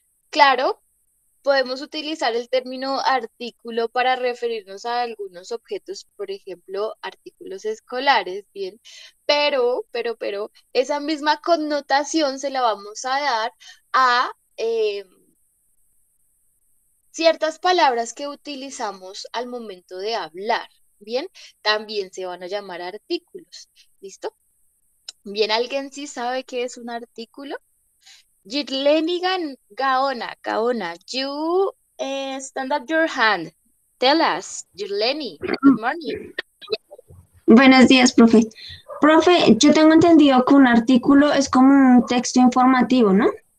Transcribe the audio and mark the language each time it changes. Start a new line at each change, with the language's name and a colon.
Spanish: Claro, podemos utilizar el término artículo para referirnos a algunos objetos, por ejemplo, artículos escolares, bien, pero, esa misma connotación se la vamos a dar a ciertas palabras que utilizamos al momento de hablar, bien, también se van a llamar artículos, ¿listo? Bien, ¿alguien sí sabe qué es un artículo?
English: Jirleni Gaona, you stand up your hand. Tell us, Jirleni, good morning.
Spanish: Buenos días, profe. Profe, yo tengo entendido que un artículo es como un texto informativo, ¿no?